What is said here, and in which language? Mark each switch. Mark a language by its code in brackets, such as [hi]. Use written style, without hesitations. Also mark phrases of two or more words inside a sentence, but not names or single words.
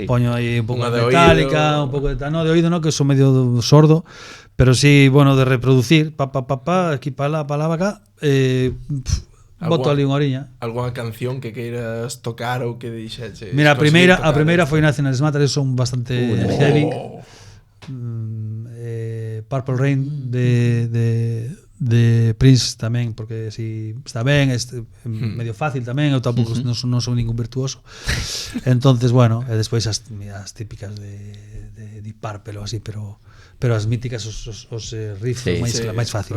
[gl] Poño aí un pouco de metálica, un pouco de tal. No, de oído no, que son medio sordo, pero sí, bueno, de reproducir, aquí para lá, acá, boto ali unha oriña. Algunha canción que queiras tocar ou que dixeche? Mira, a primeira foi National Smatter, son bastante heavy. Purple Rain de Prince tamén, porque si está ben, medio fácil tamén, eu tampouco non son ningún virtuoso. Entonces, bueno, e despois as típicas de Deep Purple ou así, pero as míticas, os riffs máis fáciles.